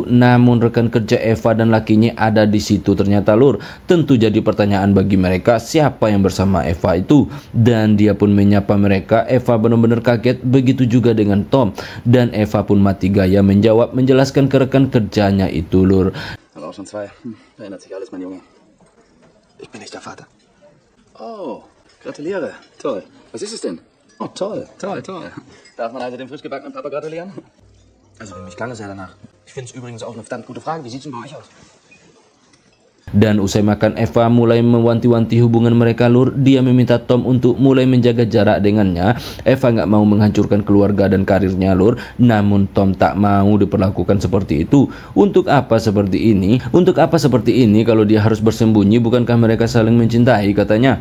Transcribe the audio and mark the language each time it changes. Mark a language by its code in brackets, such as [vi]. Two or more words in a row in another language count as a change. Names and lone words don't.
[id] Namun rekan kerja Eva dan lakinya ada di situ ternyata lur. Tentu jadi pertanyaan bagi mereka siapa yang bersama Eva itu, dan dia pun menyapa mereka. Eva benar-benar kaget, begitu juga dengan Tom, dan Eva pun mati gaya menjawab, menjelaskan ke rekan kerjanya itu lur. [de] Aber auch schon zwei. Verändert sich alles, mein Junge. Ich bin nicht der Vater. Oh, gratuliere. Toll. Was ist es denn? Oh, toll, toll, toll. Darf man also dem frisch gebackenen Papa gratulieren? Also, für mich klang es ja danach. Ich finde es übrigens auch eine verdammt gute Frage. Wie sieht es denn bei euch aus? [id] Dan usai makan, Eva mulai mewanti-wanti hubungan mereka lur. Dia meminta Tom untuk mulai menjaga jarak dengannya. Eva nggak mau menghancurkan keluarga dan karirnya lur. Namun Tom tak mau diperlakukan seperti itu. Untuk apa seperti ini? Untuk apa seperti ini kalau dia harus bersembunyi? Bukankah mereka saling mencintai katanya?